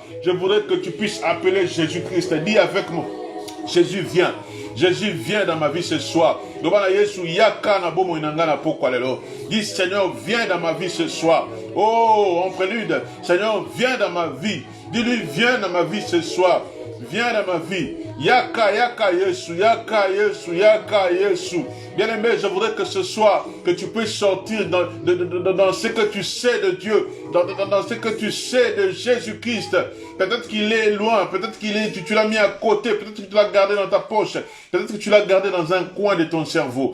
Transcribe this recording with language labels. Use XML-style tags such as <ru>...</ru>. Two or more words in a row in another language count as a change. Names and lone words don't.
<fr>Je voudrais que tu puisses appeler Jésus-Christ. Dis avec moi, Jésus vient. Jésus vient dans ma vie ce soir. Dis Seigneur, viens dans ma vie ce soir. Oh, en prélude, Seigneur, viens dans ma vie. Dis-lui, viens dans ma vie ce soir. Viens dans ma vie.</fr> <ln>Yaka, yaka, Yesu, yaka, Yesu, yaka, Yesu.</ln> <fr>Bien-aimé, je voudrais que ce soir, que tu puisses sortir dans ce que tu sais de Dieu, dans ce que tu sais de Jésus-Christ. Peut-être qu'il est loin, peut-être tu l'as mis à côté, peut-être que tu l'as gardé dans ta poche, peut-être que tu l'as gardé dans un coin de ton cerveau.</fr>